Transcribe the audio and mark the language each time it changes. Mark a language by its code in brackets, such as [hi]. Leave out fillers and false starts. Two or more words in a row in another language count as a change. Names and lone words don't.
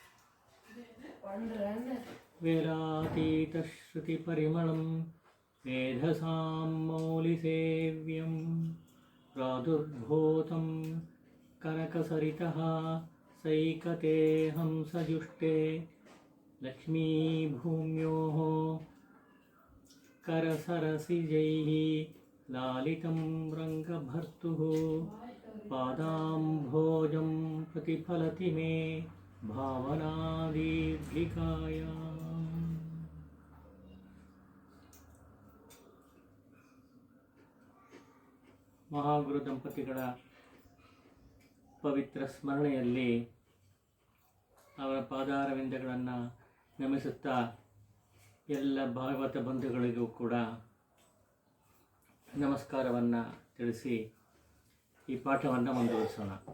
[sa] वेदातीतश्रुतिपरिमलं मेधसां मौलिसेव्यं प्रादुर्भूतं कनकसरितः सैकते हंसजुष्टे लक्ष्मीभूम्योः करसरसिजैः लालितं रङ्गभर्तुः पादाम्भोजं प्रतिफलति मे भावनादीर्घिकायाम्। [kn] ಮಹಾಗುರು ದಂಪತಿಗಳ ಪವಿತ್ರ ಸ್ಮರಣೆಯಲ್ಲಿ ಅವರ ಪಾದಾರವಿಂದಗಳನ್ನು ನಮಿಸುತ್ತಾ ಎಲ್ಲ ಭಾಗವತ ಬಂಧುಗಳಿಗೂ ಕೂಡ ನಮಸ್ಕಾರವನ್ನು ತಿಳಿಸಿ ಈ ಪಾಠವನ್ನು ಮುಂದುವರಿಸೋಣ.